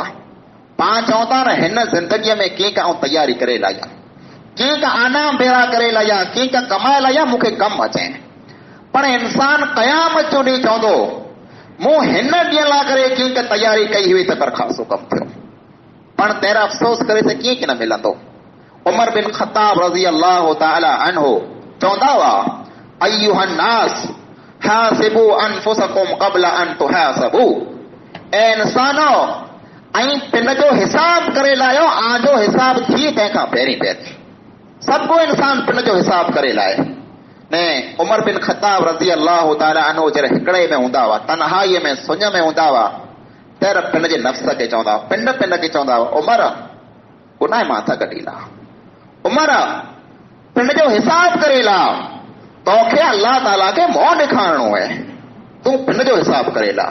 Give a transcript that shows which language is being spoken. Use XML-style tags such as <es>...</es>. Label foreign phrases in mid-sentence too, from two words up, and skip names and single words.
<sd>पाण चऊं था न हिन ज़िंदगीअ में कीअं आऊं तयारी करे लाहियां, कीअं आनाम भेरा करे लाहियां, कीअं कमाए लाहियां मूंखे कमु अचे। पण इंसान क़यामत जो ॾींहुं चवंदो मूं हिन ॾींहं लाइ करे कीअं तयारी कई हुई त करखासो कमु थियो। पण तेरा अफ़सोस करे त कीअं न मिलंदो। उमर बिन ख़त्ताब</sd> <ar>رضي الله تعالى عنه</ar> <sd>चवंदा हुआ,</sd> <ar>أيها الناس حاسبوا أنفسكم قبل أن تحاسبوا.</ar> <sd>ऐ इंसानो ऐं पिंड जो हिसाब करे लायो, आजो हिसाब थी तंहिंखां पहिरीं पहिरीं। सभु को इंसान पिंड जो हिसाब करे लाए ने। उमर बिन ख़त्ताब</sd> <ar>رضي الله تعالى عنه</ar> <sd>जॾहिं हिकिड़े में हूंदा हुआ, तन्हाईअ में सुञ में हूंदा हुआ, तर पिंड जे नफ़्स खे चवंदा, पिंड पिंड खे चवंदा हुआ, उमर गुनाह माथा कढी ला, उमर पिंड जो हिसाब करे ला, तोखे अल्लाह ताला खे मोह ॾेखारणो आहे, तूं पिंड जो हिसाब करे ला।</sd>